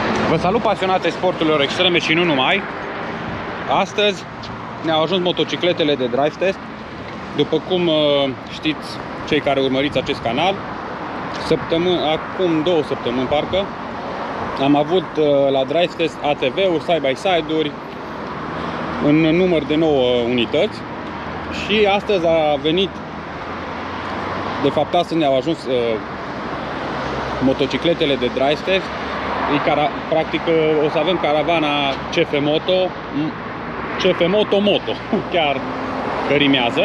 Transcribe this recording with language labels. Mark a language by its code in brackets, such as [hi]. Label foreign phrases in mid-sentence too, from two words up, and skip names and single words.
[ro] Vă salut, pasionați ai sporturilor extreme și nu numai. Astăzi ne-au ajuns motocicletele de [en] drive test. [ro] După cum știți, cei care urmăriți acest canal, acum 2 săptămâni parcă, am avut la [en] drive test [ro] ATV-uri, side-by-side-uri în număr de 9 unități. Și astăzi a venit, de fapt astăzi ne-au ajuns motocicletele de [en] drive test. [ro] Practic o să avem caravana CF Moto, chiar că rimează.